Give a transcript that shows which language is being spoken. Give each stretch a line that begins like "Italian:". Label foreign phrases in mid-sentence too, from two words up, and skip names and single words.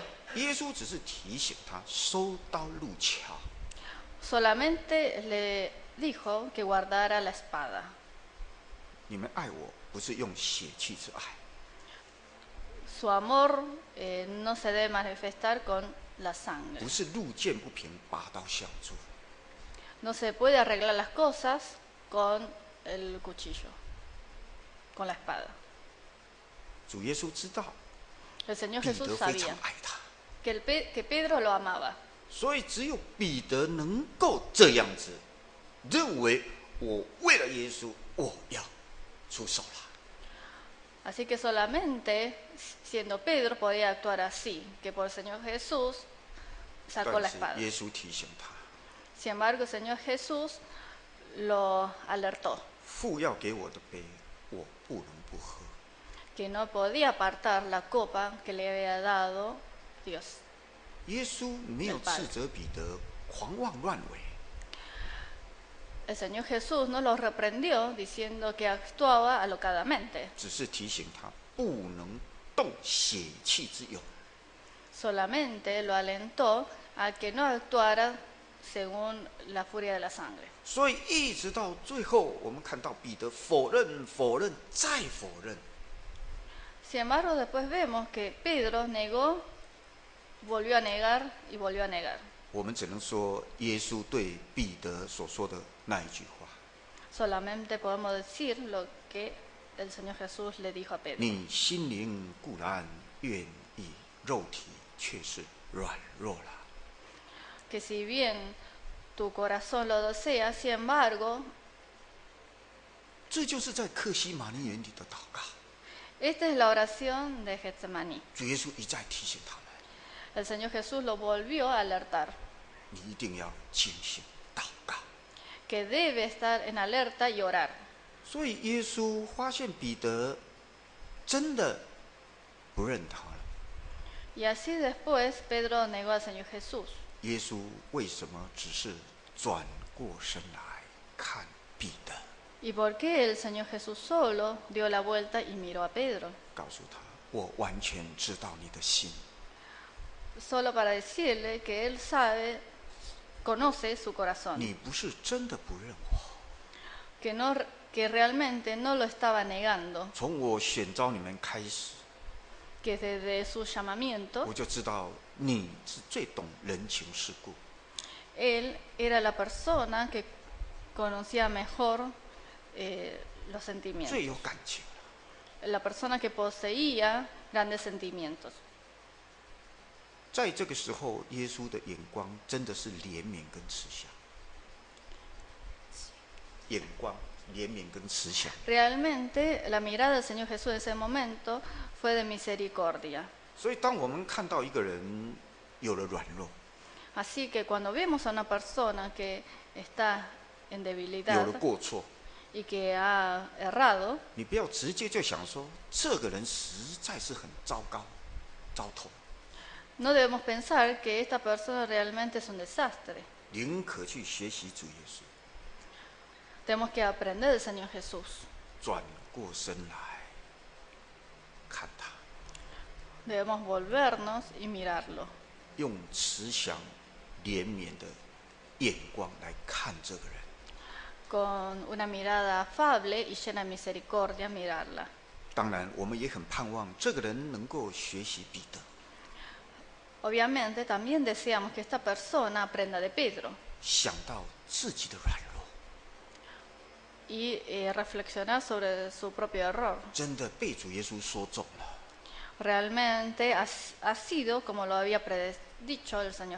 Chinese: 耶稣只是提醒他收刀入鞘，
Spanish: Solamente le dijo que guardara la espada.
Chinese: 你们爱我不是用血气之爱，
Spanish: Su amor no se debe manifestar con la sangre.
Chinese: 不是路见不平拔刀相助。
Spanish: No se puede arreglar las cosas con el cuchillo, con la espada.
Chinese: 主耶稣知道
Spanish: El Señor
Chinese: 彼
Spanish: Jesús
Chinese: 得非常
Spanish: sabía
Chinese: 爱他，
Spanish: que Pedro lo amaba.
Chinese: 所以只有彼得能够这样子认为，我为了耶稣，我要出手了。
Spanish: Así que solamente siendo Pedro podía actuar así, que por el Señor Jesús sacó la
Chinese: 但
Spanish: espada.
Chinese: 是耶稣提醒他，
Spanish: Sin embargo, el Señor Jesús lo alertó
Chinese: 父要给我的杯，我不能不喝。
Spanish: que no podía apartar la copa que le había dado Dios.
Chinese: 耶稣没有斥责彼得狂妄乱为，
Spanish: El Señor Jesús no lo reprendió diciendo que actuaba alocadamente.
Chinese: 只是提醒他不能动血气之勇。
Spanish: Solamente lo alentó a que no actuara según la furia de la sangre.
Chinese: 所以一直到最后，我们看到彼得否认、否认再否认，
Spanish: Sin embargo, después vemos que Pedro negó, volvió a negar y volvió a negar.
Chinese: 我们只能说耶稣对彼得所说的那一句话：
Spanish: Solamente podemos decir lo que el Señor Jesús le dijo a Pedro.
Chinese: 你心灵固然愿意，肉体却是软弱了。
Spanish: Que si bien tu corazón lo desea, sin embargo,
Chinese: 这就是在克西马尼园里的祷告。
Spanish: esta es la oración de Getsemaní.
Chinese: 主耶稣一再提醒他们：
Spanish: El Señor Jesús lo volvió a alertar,
Chinese: 你一定要警醒祷告。
Spanish: que debe estar en alerta y orar.
Chinese: 所以耶稣发现彼得真的不认他了。
Spanish: Y así después Pedro negó al Señor Jesús.
Chinese: 耶稣为什么只是转过身来看彼得，
Spanish: ¿Y por qué el Señor Jesús solo dio la vuelta y miró a Pedro?
Chinese: 告诉他：我完全知道你的心，
Spanish: Solo para decirle que él sabe, conoce su corazón,
Chinese: 你不是真的不认我。
Spanish: que realmente no lo estaba negando,
Chinese: 从我选召你们开始，
Spanish: que desde su llamamiento
Chinese: 我就知道你是最懂人情世故。
Spanish: él era la persona que conocía mejor los
Chinese: 最
Spanish: sentimientos,
Chinese: 有感情。
Spanish: la persona que poseía grandes sentimientos.
Chinese: 在这个时候，耶稣的眼光真的是怜悯跟慈祥。眼光、怜悯跟慈祥。
Spanish: Realmente la mirada del Señor Jesús en ese momento fue de misericordia.
Chinese: 所以，当我们看到一个人有了软弱，
Spanish: Así que cuando vemos a una persona que está en
Chinese: 有
Spanish: debilidad
Chinese: 了过错，
Spanish: y que ha errado,
Chinese: 你不要直接就想说这个人实在是很糟糕、糟透，
Spanish: no debemos pensar que esta persona realmente es un desastre.
Chinese: 宁可去学习主耶稣，
Spanish: Tenemos que aprender del Señor Jesús,
Chinese: 转过身来看他，
Spanish: debemos volvernos y mirarlo,
Chinese: 用慈祥、怜悯的眼光来看这个人。
Spanish: con una mirada afable y llena de misericordia mirarla.
Chinese: 当然，我们也很盼望这个人能够学习彼得，
Spanish: Obviamente también deseamos que esta persona aprenda de Pedro
Chinese: 想到自己的软弱，
Spanish: y reflexionar sobre su propio error.
Chinese: 真的被主耶稣说中了。
Spanish: Realmente ha sido como lo había predicho el Señor